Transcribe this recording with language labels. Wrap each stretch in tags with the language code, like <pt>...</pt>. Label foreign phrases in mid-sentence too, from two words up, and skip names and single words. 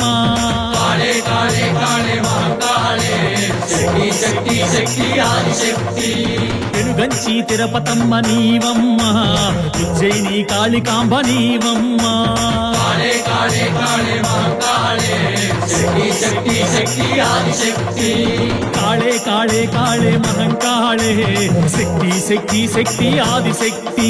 <sa>काले काले काले महाकाले शक्ति शक्ति शक्ति आदिशक्ति</sa> <te>పెనుగంచి తిరుపతమ్మ నీవమ్మ ఉజ్జయిని కాళికాంబ నీవమ్మ</te> <sa>काले काले काले महाकाले शक्ति शक्ति शक्ति आदिशक्ति काले काले काले महंकाले शक्ति शक्ति शक्ति आदिशक्ति</sa>